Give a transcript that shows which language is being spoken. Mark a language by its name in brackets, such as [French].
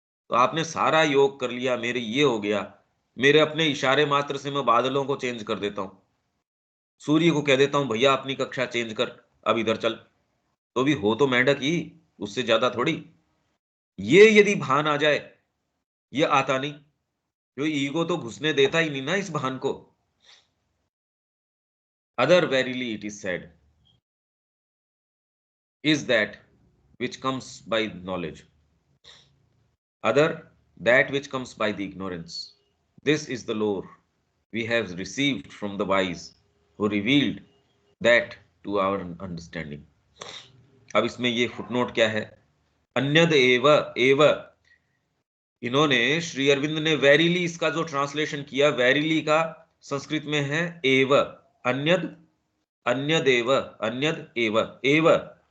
[Hindi] तो आपने सारा योग कर लिया, मेरे ये हो गया, मेरे अपने इशारे मात्र से मैं बादलों को चेंज कर देता हूं, सूर्य को कह देता हूं भैया अपनी कक्षा चेंज कर, अब इधर चल, तो भी हो तो मेंढक ही, उससे ज्यादा थोड़ी। ये यदि भान आ जाए, ये आता नहीं, जो ईगो तो घुसने देता ही नहीं ना इस भान को। [English] Other verily it is said is that which comes by knowledge, other that which comes by the ignorance. This is the lore we have received from the wise who revealed that to our understanding. [Hindi] अब इसमें ये footnote क्या है? अन्यद एव एव, इन्होंने श्री अरविंद ने verily इसका जो ट्रांसलेशन किया, वेरीली का संस्कृत में है एव, अन्यद, अन्यदेव, अन्यद एव, एव।